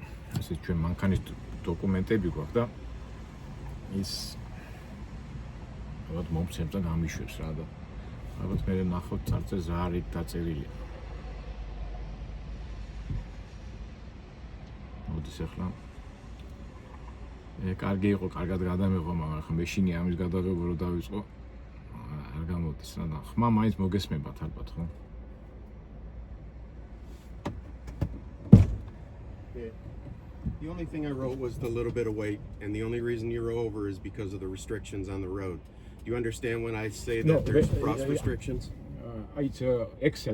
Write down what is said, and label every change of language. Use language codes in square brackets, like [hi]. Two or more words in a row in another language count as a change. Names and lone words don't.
[ka] ასე ჩვენ მანქანის დოკუმენტები გვაქვს და ის ალბათ მომცემს და გამიშვებს რა და ალბათ მე ნახოთ წარწერა ზარით დაწერილია. მოდის ახლა კარგი იყო, კარგად გადამეღო, მაგრამ ახლა მეშინი ამის გადაღება რო დავიწყო არ გამოდის რა და ხმა მაინც მოგესმებათ ალბათ ხო? [en] The only thing I wrote was the little bit of weight, and the only reason you're over is because of the restrictions on the road. Do you understand when I say that there's frost restrictions? It's Excel.